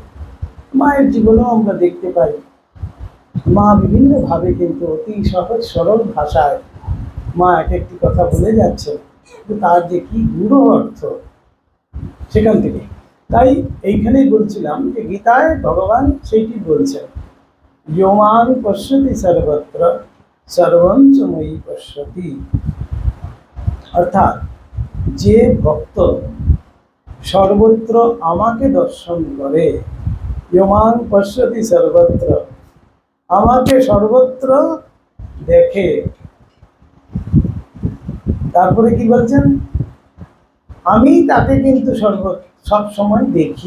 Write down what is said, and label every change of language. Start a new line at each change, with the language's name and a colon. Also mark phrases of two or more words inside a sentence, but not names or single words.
Bangla: মায়ের জীবনেও আমরা দেখতে পাই, মা বিভিন্নভাবে কিন্তু অতি সহজ সরল ভাষায় মা এক একটি কথা বলে যাচ্ছে, কিন্তু তার যে কি গূঢ় অর্থ সেখান থেকে। তাই এইখানেই বলছিলাম যে গীতায় ভগবান সেইটি বলছেন,
Sanskrit: ইয়মাং পশ্যতি সর্বত্র সর্বং চ ময়ি পশ্যতি।
Bangla: অর্থাৎ যে ভক্ত সর্বত্র আমাকে দর্শন করে,
Sanskrit: ইয়মাং পশ্যতি সর্বত্র,
Bangla: আমাকে সর্বত্র দেখে। তারপরে কি বলছেন? আমি তাকে কিন্তু সব সময় দেখি।